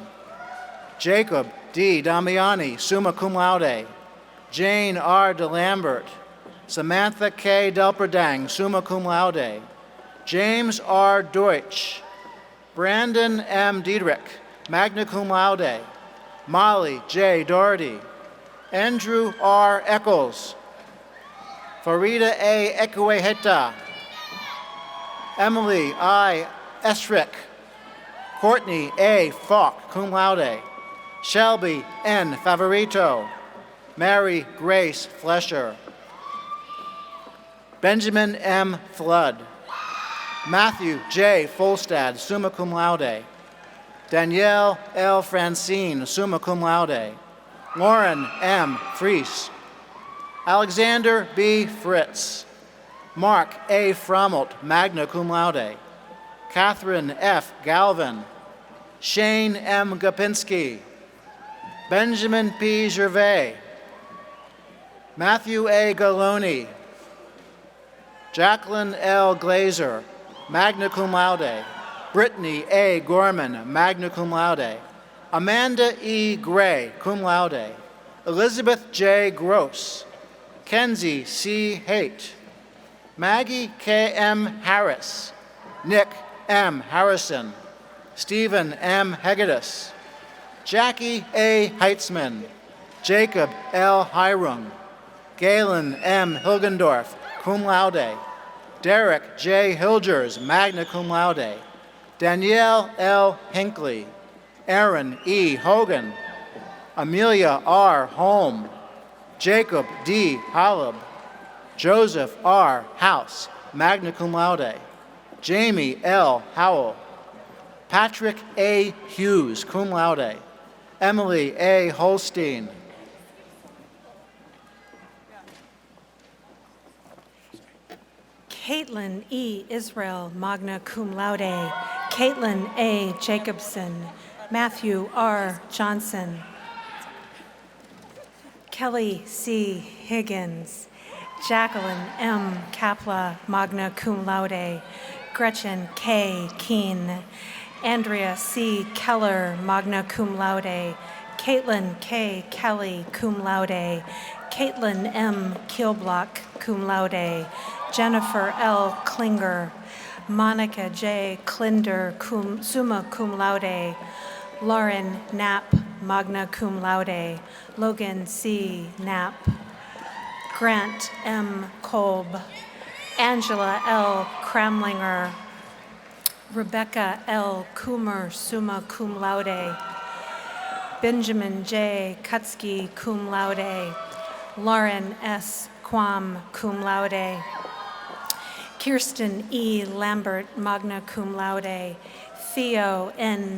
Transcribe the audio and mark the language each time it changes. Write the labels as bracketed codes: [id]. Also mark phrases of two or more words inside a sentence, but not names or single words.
[en] Jacob D. [la] Damiani, summa cum laude. [en] Jane R. DeLambert. Samantha K. [la] Delperdang, summa cum laude. [en] James R. Deutsch. Brandon M. [la] Diedrich, magna cum laude. [en] Molly J. Doherty. Andrew R. Eccles. Farida A. Ekueheta. Emily I. Esrick. Courtney A. [la] Falk, cum laude. [en] Shelby N. Favorito. Mary Grace Flesher. Benjamin M. Flood. Matthew J. [la] Folstad, summa cum laude. [en] Danielle L. [la] Francine, summa cum laude. [en] Lauren M. Fries. Alexander B. Fritz. Mark A. [la] Frommelt, magna cum laude. [en] Catherine F. Galvin. Shane M. Gopinski. Benjamin P. Gervais. Matthew A. Galoni. Jacqueline L. Glazer, [la] magna cum laude. [en] Brittany A. Gorman, [la] magna cum laude. [en] Amanda E. Gray, [la] cum laude. [en] Elizabeth J. Gross. Kenzie C. Haight. Maggie K. M. Harris. Nick M. Harrison. Stephen M. Hegedus. Jackie A. Heitzman. Jacob L. Hiram. Galen M. Hilgendorf, [la] cum laude. [en] Derek J. [la] Hilgers, magna cum laude. [en] Danielle L. Hinckley. Aaron E. Hogan. Amelia R. Holm. Jacob D. Hollab. Joseph R. House, [la] magna cum laude. [en] Jamie L. Howell. Patrick A. Hughes, [la] cum laude. [en] Emily A. Holstein. Caitlin E. [la] Israel, magna cum laude. [en] Caitlin A. Jacobson. Matthew R. Johnson. Kelly C. Higgins. Jacqueline M. Kapla, [la] magna cum laude. [en] Gretchen K. Keen. Andrea C. Keller, [la] magna cum laude. [en] Caitlin K. Kelly, [la] cum laude. [en] Caitlin M. Kielblock, [la] cum laude. [en] Jennifer L. Klinger. Monica J. [la] Klinder, summa cum laude. Lauren Knapp, magna cum laude. [en] Logan C. Knapp. Grant M. Kolb. Angela L. Kramlinger, Rebecca L. Coomer, [la] summa cum laude, [en] Benjamin J. Kutsky, [la] cum laude, [en] Lauren S. Quam, [la] cum laude, [en] Kirsten E. Lambert, [la] magna cum laude, [en] Theo N.